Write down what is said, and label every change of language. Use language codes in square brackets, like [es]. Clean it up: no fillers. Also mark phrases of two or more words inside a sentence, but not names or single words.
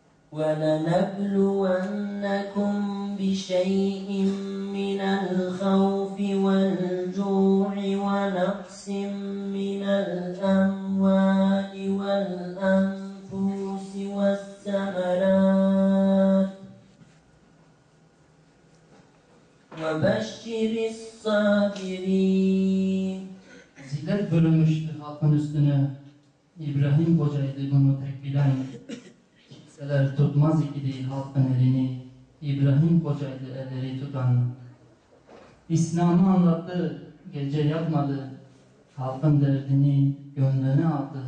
[ar] ولنبلونكم بشيء من الخوف والجوع ونقص من الأموال والأنفس والثمرات وبشر الصابرين. [tr] Zillet bölünmüştü halkın üstüne. İbrahim Koca'ydı bunu tek bilen. Kimseler tutmaz ikidi halkın elini. İbrahim Koca'ydı elleri tutan. İslam'ı anlattı, gece yatmadı. Halkın derdini gönlüne aldı.